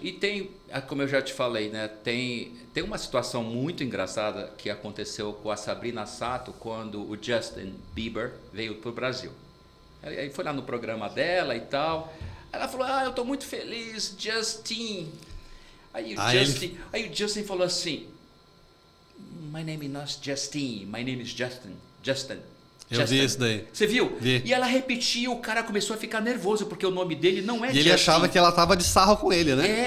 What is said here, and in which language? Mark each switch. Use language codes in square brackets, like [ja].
[pt] E tem, como eu já te falei, né, tem uma situação muito engraçada que aconteceu com a Sabrina Sato quando o Justin Bieber veio para o Brasil. Aí foi lá no programa dela e tal. Ela falou, eu estou muito feliz, Justin. Aí o Justin falou assim, [en] my name is not Justin, my name is Justin. [pt] Eu vi isso daí. Você viu? Vi. E ela repetiu, o cara começou a ficar nervoso, porque o nome dele não é Justin. E ele achava que ela tava de sarro com ele, né?